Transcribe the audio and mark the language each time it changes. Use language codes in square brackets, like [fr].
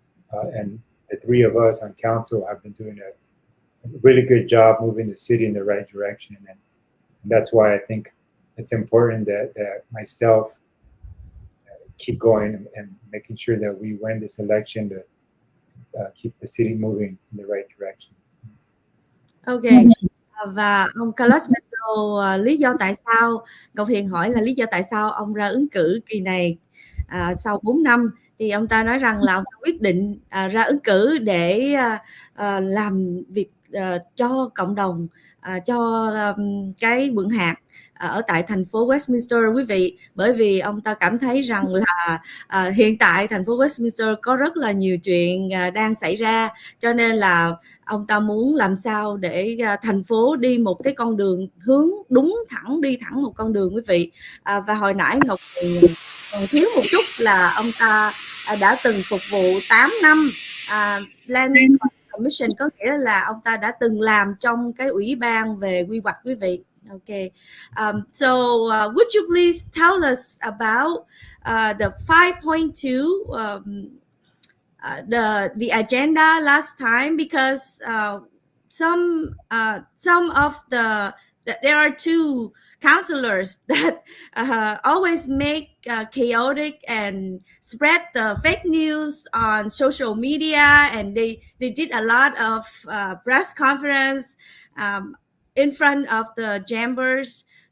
[en] And the three of us on council have been doing a really good job moving the city in the right direction. And that's why I think it's important that myself keep going and making sure that we win this election to keep the city moving in the right direction. Ok. [vi] Và ông Carlos Manzo, lý do tại sao Ngọc Hiền hỏi là lý do tại sao ông ra ứng cử kỳ này sau 4 năm, thì ông ta nói rằng là ông ta quyết định ra ứng cử để làm việc cho cộng đồng, cho cái quận hạt ở tại thành phố Westminster, quý vị, bởi vì ông ta cảm thấy rằng là hiện tại thành phố Westminster có rất là nhiều chuyện đang xảy ra, cho nên là ông ta muốn làm sao để thành phố đi một cái con đường hướng đúng, đi thẳng một con đường, quý vị. Và hồi nãy Ngọc còn thiếu một chút là ông ta đã từng phục vụ 8 năm Planning Commission, có nghĩa là ông ta đã từng làm trong cái ủy ban về quy hoạch, quý vị. [en] Okay. So would you please tell us about the 5.2 the agenda last time, because some of there are two councilors that always make chaotic and spread the fake news on social media, and they did a lot of press conference in front of the chambers.